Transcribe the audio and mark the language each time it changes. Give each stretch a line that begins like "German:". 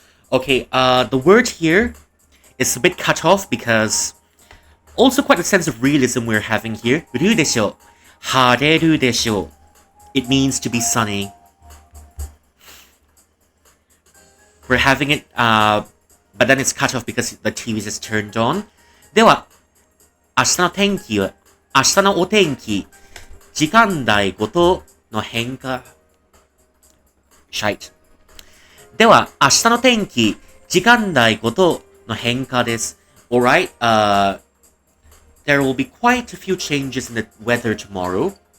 English: Okay, the word here is a bit cut off because also quite a sense of realism we're having here.
Japanese: 降るでしょ。晴れるでしょ。
English: It means to be sunny. We're having it, but then it's cut off because the TV is turned on.
Japanese: では、明日の天気は、明日のお天気、時間帯ごとの変化。
English: Shite.
Japanese: では、明日の天気、時間帯ごとの変化です。
English: Alright, there will be quite a few changes in the weather tomorrow.